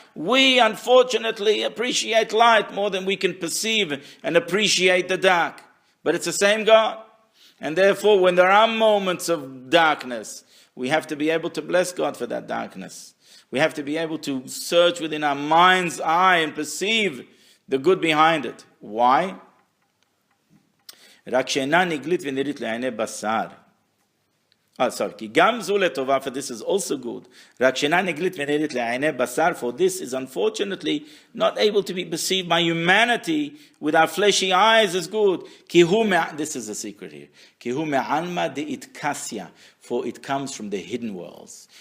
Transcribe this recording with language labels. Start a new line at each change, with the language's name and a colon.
English: We unfortunately appreciate light more than we can perceive and appreciate the dark, but it's the same God. And therefore, when there are moments of darkness, we have to be able to bless God for that darkness. We have to be able to search within our mind's eye and perceive the good behind it. Why?
Hebrew: רק שאינה נגלית ונראית לעיני בשר. כי גם זו לטובה,
English: for this is also good.
Hebrew: רק שאינה נגלית ונראית לעיני בשר,
English: for this is unfortunately not able to be perceived by humanity with our fleshy eyes as good. This is a secret here.
Hebrew: כי הוא מעלמא דאיתקסיה,
English: for it comes from the hidden worlds.